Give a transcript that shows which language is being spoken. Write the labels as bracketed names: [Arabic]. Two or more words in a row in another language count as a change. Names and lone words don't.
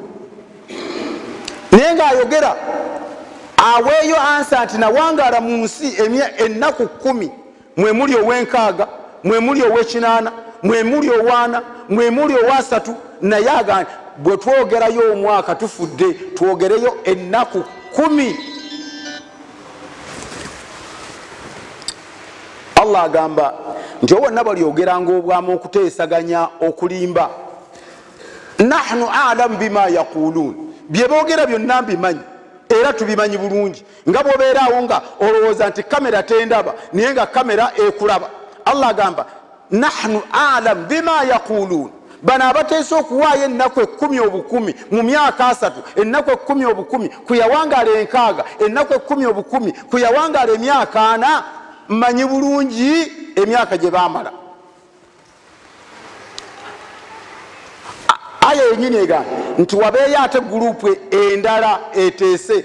[Ganda] nenga ayogera aweeyo ansa nti nawangala mu nsi ennaku 10 mwe muli ow'enkaaga, mwe muli ow'ekinaana, mwe muli owaana, mwe muli owasatu, naye agamba bwe twogerayo omwaka tufudde twogereyo ennaku 10. Allah agamba nti wonna balyogeranga obwamu okuteesaganya okulimba. [Arabic] نحن أعلم بما يقولون, [Ganda] bye boogera byonna mbimanyi era tubimanyi bulungi. Nga bwobeeraawo nga olowooza nti kamera tendaba naye nga kamera ekulaba. Allah agamba [Arabic] نحن أعلم بما يقولون. [Ganda] Bano abateesa okuwaayo ennaku 10 obukumi mu myaka 3, ennaku 10 obukumi ku yawangaala enkaaga, ennaku 10 obukumi ku yawangaala emyaka 4, mmanyi bulungi emyaka gye baamala. Aya yenyini egamba nti wabeeyo ate gurupu endala eteese.